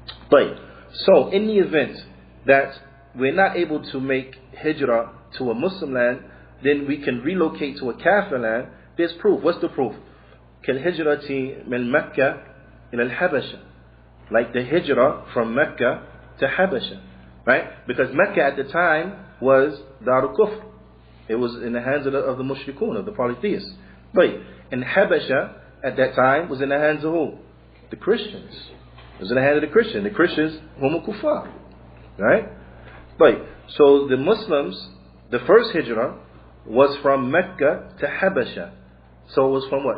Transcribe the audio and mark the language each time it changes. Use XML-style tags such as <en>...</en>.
<en>But so in the event that we're not able to make hijrah to a Muslim land, then we can relocate to a Kafir land. There's proof. What's the proof?</en> <ar>كالهجرة من مكة إلى الحبشة.</ar> <en>Like the hijrah from Mecca to Habasha. Right? Because Mecca at the time was Darul Kufr. It was in the hands of the mushrikun, of the polytheists. But in Habasha at that time was in the hands of who? The Christians. It was in the hands of the Christians. The Christians,</en> <ar>hum kuffar.</ar> <en>Right? But so the Muslims, the first hijrah was from Mecca to Habasha. So it was from what?</en>